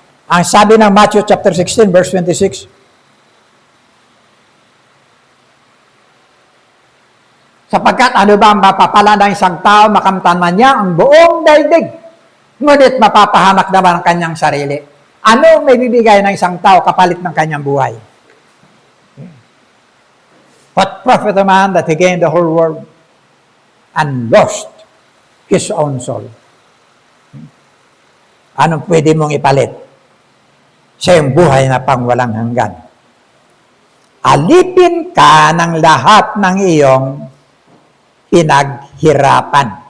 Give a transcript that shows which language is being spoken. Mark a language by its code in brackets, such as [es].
[tl] Ang sabi ng Matthew chapter 16, verse 26, sapagkat ano ba ang mapapala ng isang tao, makamtan man niya ang buong daigdig, ngunit mapapahamak naman ang kanyang sarili. Ano may bibigay ng isang tao kapalit ng kanyang buhay? [en] What profit a man that he gained the whole world and lost his own soul? [tl] Anong pwede mong ipalit sa iyong buhay na pangwalang hanggan? Alipin ka ng lahat ng iyong pinaghirapan.